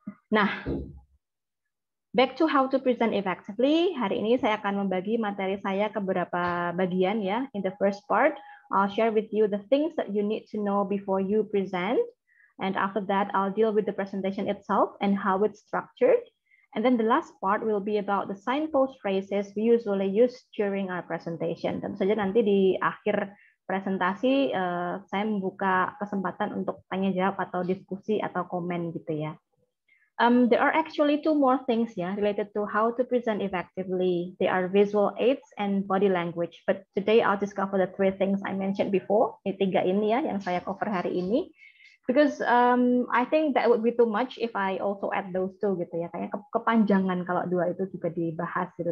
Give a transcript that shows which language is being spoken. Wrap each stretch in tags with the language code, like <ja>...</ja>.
<en>Nah, back to how to present effectively.</en> <id>Hari ini saya akan membagi materi saya ke beberapa bagian ya.</id> <en>In the first part, I'll share with you the things that you need to know before you present. And after that, I'll deal with the presentation itself and how it's structured. And then the last part will be about the signpost phrases we usually use during our presentation.</en> <id>Tentu saja nanti di akhir presentasi saya membuka kesempatan untuk tanya jawab atau diskusi atau komen gitu ya.</id> <en>There are actually two more things related to how to present effectively. They are visual aids and body language. But today I'll just cover the three things I mentioned before.</en> <id>Tiga ini ya yang saya cover hari ini.</id> <en>Because I think that would be too much if I also add those two</en> <id>gitu ya. Kayak kepanjangan kalau dua itu juga dibahas gitu.</id>